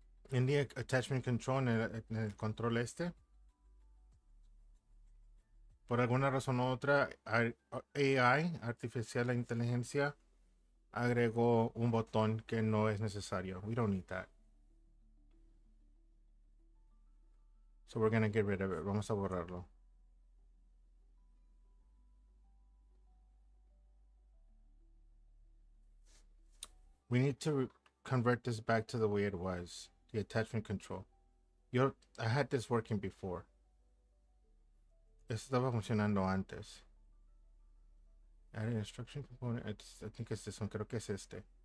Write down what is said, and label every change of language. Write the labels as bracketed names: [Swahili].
[Spanish] En [English] the attachment control, [Spanish] en el control este, por alguna razón u otra, AI, artificial inteligencia, agregó un botón que no es necesario. [English] We don't need that. So we're gonna get rid of it. [Spanish] Vamos a borrarlo. [English] We need to convert this back to the way it was. The attachment control. I had this working before. [Spanish] Esto estaba funcionando antes. [English] Add an instruction component. I think it's this one. [Spanish] Creo que es este.